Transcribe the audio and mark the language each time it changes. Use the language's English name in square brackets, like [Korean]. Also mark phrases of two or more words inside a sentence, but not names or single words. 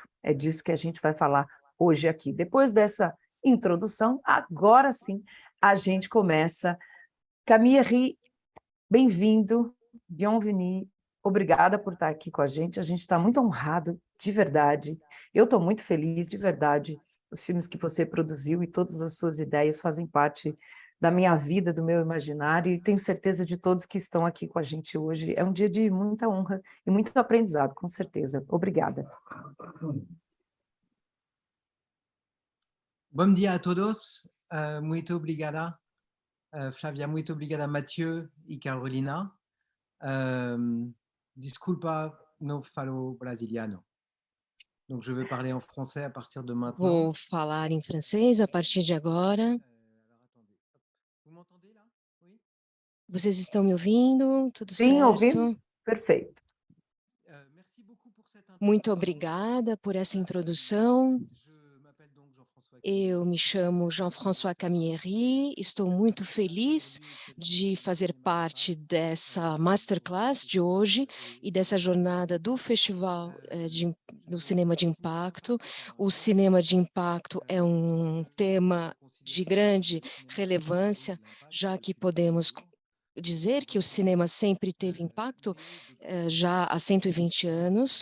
[Portuguese] É disso que a gente vai falar hoje aqui. Depois dessa introdução, agora sim, a gente começa Camille, bem-vindo, bienvenue, obrigada por estar aqui com a gente está muito honrado, de verdade, eu estou muito feliz, de verdade, os filmes que você produziu e todas as suas ideias fazem parte da minha vida, do meu imaginário, e tenho certeza de todos que estão aqui com a gente hoje, é um dia de muita honra e muito aprendizado, com certeza, obrigada. Bom dia a todos, muito obrigada. Flávia, muito obrigada Mathieu e Carolina. Desculpa, não falo brasiliano. [French] Donc je vais parler en français à partir de maintenant. [Portuguese] Vou falar em francês a partir de agora. [French] Vous m'entendez là? Oui? [Portuguese] Vocês estão me ouvindo? Tudo Sim, certo? ouvimos? Perfeito. [French] Merci beaucoup pour cette [Portuguese] Muito [French] introduction. [Portuguese] obrigada por essa introdução. [French] Je m'appelle donc Jean-François. [Portuguese] Eu me chamo Jean-François Camilleri, estou muito feliz de fazer parte dessa masterclass de hoje e dessa jornada do Festival do Cinema de Impacto. O cinema de impacto é um tema de grande relevância, já que podemos dizer que o cinema sempre teve impacto já há 120 anos,